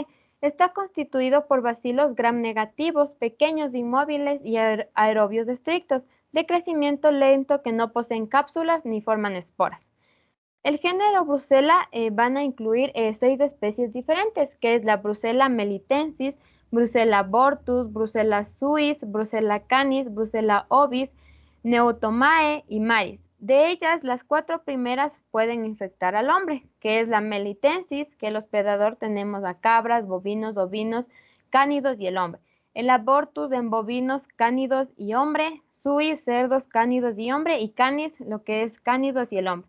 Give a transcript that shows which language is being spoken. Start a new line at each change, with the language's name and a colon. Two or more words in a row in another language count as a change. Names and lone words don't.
Spanish: Está constituido por bacilos gram negativos, pequeños, inmóviles y aerobios estrictos, de crecimiento lento que no poseen cápsulas ni forman esporas. El género Brucella van a incluir 6 especies diferentes, que es la Brucella melitensis, Brucella abortus, Brucella suis, Brucella canis, Brucella ovis, Neotomae y maris. De ellas, las 4 primeras pueden infectar al hombre, que es la melitensis, que el hospedador tenemos a cabras, bovinos, ovinos, cánidos y el hombre. El abortus en bovinos, cánidos y hombre, suis, cerdos, cánidos y hombre, y canis, lo que es cánidos y el hombre.